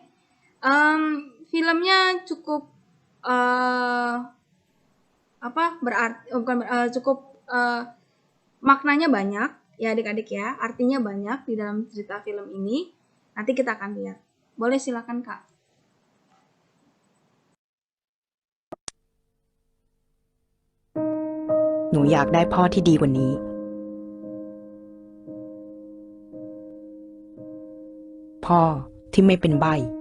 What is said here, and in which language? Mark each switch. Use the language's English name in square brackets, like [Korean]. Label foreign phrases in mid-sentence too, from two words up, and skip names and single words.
[Indonesian] Filmnya cukup cukup maknanya banyak ya adik-adik ya, artinya banyak di dalam cerita film ini. Nanti kita akan lihat. Boleh silakan Kak. [Thai] หนูอยากได้พ่อที่ดีกว่านี้พ่อที่ไม่เป็นใบ้